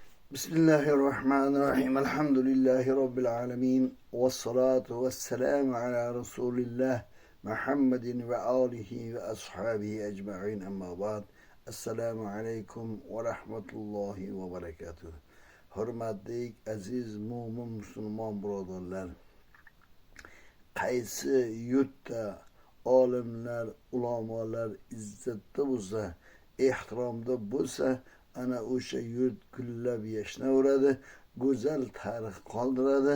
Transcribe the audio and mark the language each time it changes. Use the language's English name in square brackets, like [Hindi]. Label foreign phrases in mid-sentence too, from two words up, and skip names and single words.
[Arabic] بسم الله الرحمن الرحيم. الحمد لله رب العالمين. والصلاة والسلام على رسول الله محمد وآله وأصحابه أجمعين أما بعد. السلام عليكم ورحمة الله وبركاته. [Uzbek] Hürmetli, aziz, mu'min, Müslüman birodarlar. Qaysi yurtda olimlar, ulamolar izzatda bo'lsa, ehtiromda bo'lsa, ana o'sha yurt gullab yashnaveradi, go'zal tarix qoldiradi.